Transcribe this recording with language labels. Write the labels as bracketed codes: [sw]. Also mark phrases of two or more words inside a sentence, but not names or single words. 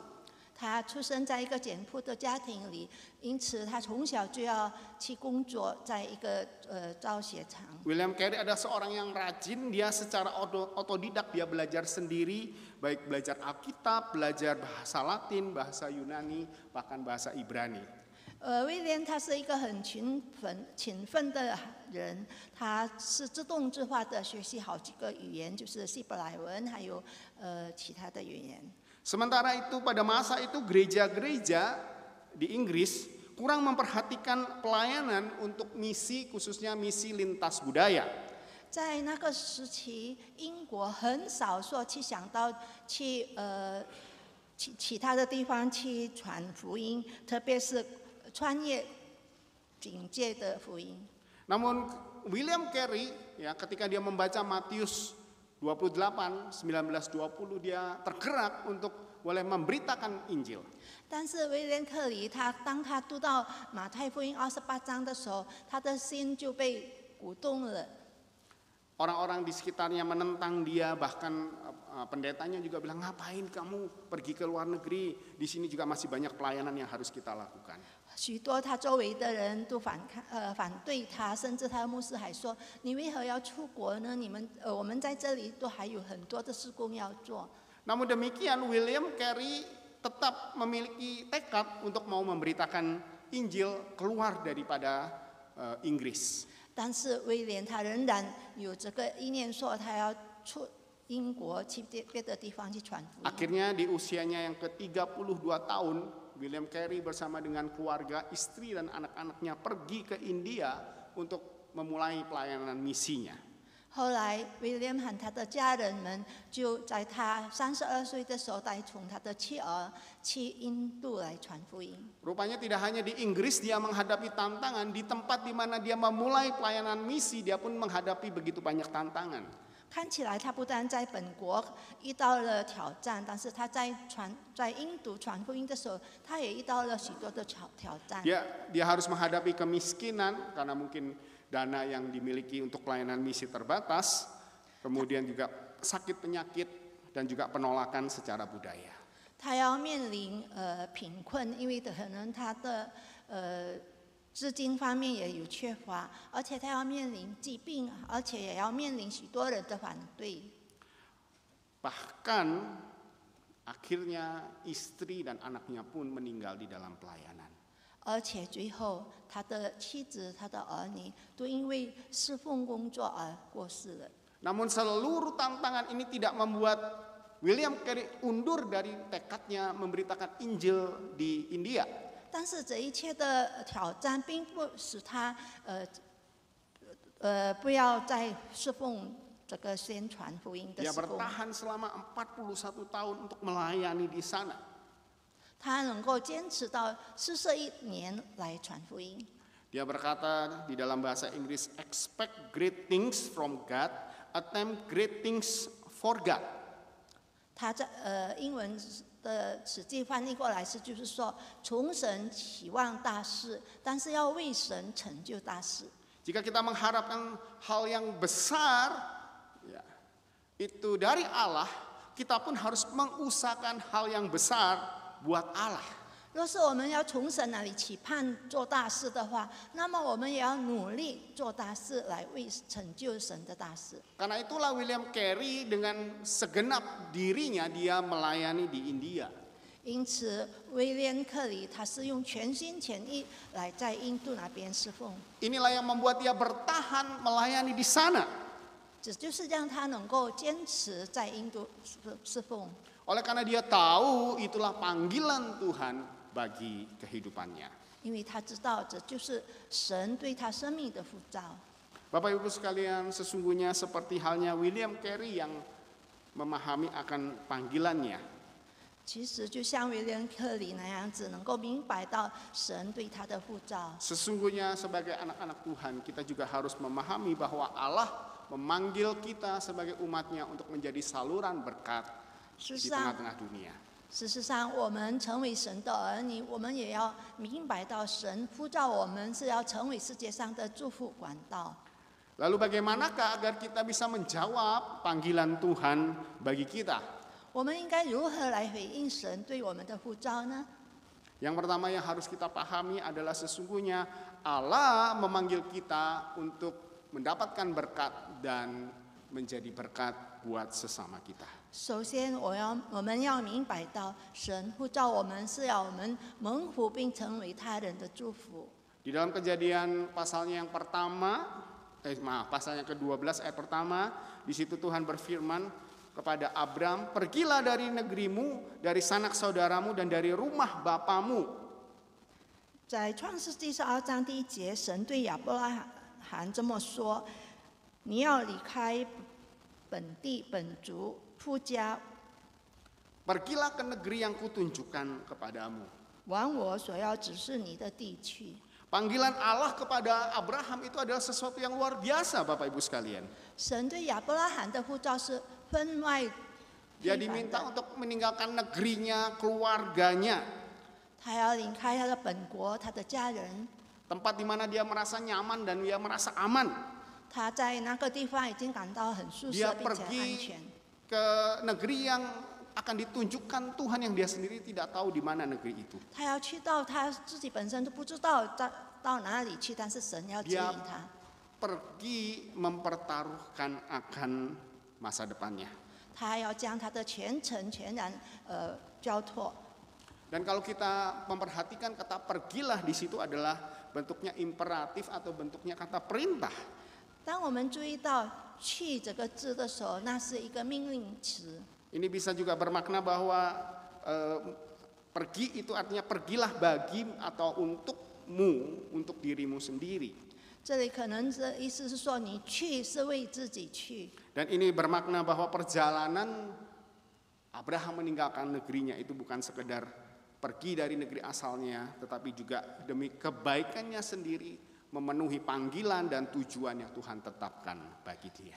[zh] 他出生在一个简朴的家庭里，因此他从小就要去工作，在一个造鞋厂。 [id] William Carey adalah seorang yang rajin, dia secara otodidak dia belajar sendiri, baik belajar Alkitab, belajar bahasa Latin, bahasa Yunani, bahkan bahasa Ibrani. [zh] 威廉他是一个很勤奋的人，他是自动自发的学习好几个语言，就是希伯来文，还有其他的语言。 [id] Sementara itu pada masa itu gereja-gereja di Inggris kurang memperhatikan pelayanan untuk misi, khususnya misi lintas budaya. [zh] 在那个时期，英国很少说去想到去其他的地方去传福音，特别是穿越境界的福音。 [id] Namun William Carey ya ketika dia membaca Matius 28, 19-20 dia tergerak untuk boleh memberitakan Injil. [zh] 但是威廉·克里当他读到马太福音28章的时候，他的心就被鼓动了。 [id] Orang-orang di sekitarnya menentang dia, bahkan pendetanya juga bilang, ngapain kamu pergi ke luar negeri? Di sini juga masih banyak pelayanan yang harus kita lakukan. [zh] 许多他周围的人都反对他，甚至他的牧师还说：“你为何要出国呢？我们在这里都还有很多的事工要做。” [id] Namun demikian William Carey tetap memiliki tekad untuk mau memberitakan Injil keluar daripada Inggris. [zh] 但是威廉他仍然有这个意念，说他要出英国去别的地方去传福音。 [id] Akhirnya di usianya yang ke-32 tahun, William Carey bersama dengan keluarga, istri dan anak-anaknya pergi ke India untuk memulai pelayanan misinya. [zh] 后来，威廉和他的家人们就在他32岁的时候，带同他的妻儿去印度来传福音。 [id] Rupanya tidak hanya di Inggris dia menghadapi tantangan, di tempat di mana dia memulai pelayanan misi dia pun menghadapi begitu banyak tantangan. [zh] 看起来他不但在本国遇到了挑战，但是他在印度传福音的时候，他也遇到了许多的挑战。 [id] Dia harus menghadapi kemiskinan karena mungkin dana yang dimiliki untuk pelayanan misi terbatas, kemudian juga sakit penyakit dan juga penolakan secara budaya. [zh] 他要面临贫困，因为可能他的资金方面也有缺乏，而且他要面临疾病，而且也要面临许多人的反对。 [id] Bahkan akhirnya istri dan anaknya pun meninggal di dalam pelayanan. [zh] 而且最后，他的妻子、他的儿女都因为侍奉工作而过世了。 [id] Namun seluruh tantangan ini tidak membuat William Carey undur dari tekadnya memberitakan Injil di India. [zh] 但是这一切的挑战，并不使他不要再侍奉这个宣传福音的 [id] Dia [zh] 事工。 [id] bertahan selama 41 tahun untuk melayani di sana. [zh] 他能够坚持到41年来传福音。 [id] Dia berkata di dalam bahasa Inggris, [en] expect great things from God, attempt great things for God. [zh] 他在英文的实际翻译过来就是说，从神期望大事，但是要为神成就大事。 [id] Jika kita mengharapkan hal yang besar, ya, itu dari Allah, kita pun harus mengusahakan hal yang besar buat Allah. [zh] 若是我们要从神那里期盼做大事的话，那么我们也要努力做大事，来为成就神的大事。 [id] Karena itulah William Carey dengan segenap dirinya dia melayani di India. [zh] 因此，威廉克里他是用全心全意来在印度那边侍奉， [id] Inilah yang membuat dia bertahan melayani di sana. [zh] 这就是让他能够坚持在印度侍奉。 [id] Oleh karena dia tahu itulah panggilan Tuhan bagi kehidupannya. [zh] 因为他知道这就是神对他生命的呼召。 [id] Bapak Ibu sekalian, sesungguhnya seperti halnya William Carey yang memahami akan panggilannya. [zh] 其实就像威廉克里那样子，能够明白到神对他的呼召。 [id] Sesungguhnya sebagai anak-anak Tuhan, kita juga harus memahami bahwa Allah memanggil kita sebagai umatnya untuk menjadi saluran berkat di tengah-tengah dunia. [zh] 事实上，我们成为神的儿女，我们也要明白到神呼召我们是要成为世界上的祝福管道。 [id] Lalu bagaimanakah agar kita bisa menjawab panggilan Tuhan bagi kita? [zh] 我们应该如何来回应神对我们的呼召呢？ [id] Yang pertama yang harus kita pahami adalah sesungguhnya Allah memanggil kita untuk mendapatkan berkat dan menjadi berkat buat sesama kita. [zh] 首先，我们要明白到，神呼召我们是要我们蒙福并成为他人的祝福。 [id] Di dalam Kejadian pasalnya yang pertama, pasalnya ke-12 ayat pertama, di situ Tuhan berfirman kepada Abram, pergilah dari negerimu, dari sanak saudaramu dan dari rumah bapamu. [zh] 在创世纪12章第1节，神对亚伯拉罕这么说：“你要离开本地本族父家， [id] Pergilah ke negeri yang kutunjukkan kepadamu. [zh] 往我所要指示你的地去。” [id] Panggilan Allah kepada Abraham itu adalah sesuatu yang luar biasa, Bapak Ibu sekalian. [zh] 神对亚伯拉罕的呼召是分外 [id] Dia diminta untuk meninggalkan negerinya, keluarganya, [zh] 他要离开他的本国，他的家人。 [id] tempat di mana dia merasa nyaman dan dia merasa aman. [zh] 他在那个地方已经感到很舒适 [id] Dia [zh] 并且安 [id] pergi [zh] 全。 [id] ke negeri yang akan ditunjukkan Tuhan yang dia sendiri tidak tahu di mana negeri itu. [zh] 他要去到他自己本身都不知道到哪里去，但是神要指引 [id] Dia [zh] 他。 [id] pergi mempertaruhkan akan masa depannya. [zh] 他要将他的全程全然交托。 [id] Dan kalau kita memperhatikan kata pergilah di situ adalah bentuknya imperatif atau bentuknya kata perintah. [zh] 当我们注意到“去”这个字的时候，那是一个命令词。 [id] Ini bisa juga bermakna bahwa pergi itu artinya pergilah bagi atau untukmu, untuk dirimu sendiri. [zh] 这里可能的意思是说，你去是为自己去。 [id] Dan ini bermakna bahwa perjalanan Abraham meninggalkan negerinya itu bukan sekedar pergi dari negeri asalnya, tetapi juga demi kebaikannya sendiri memenuhi panggilan dan tujuan yang Tuhan tetapkan bagi dia.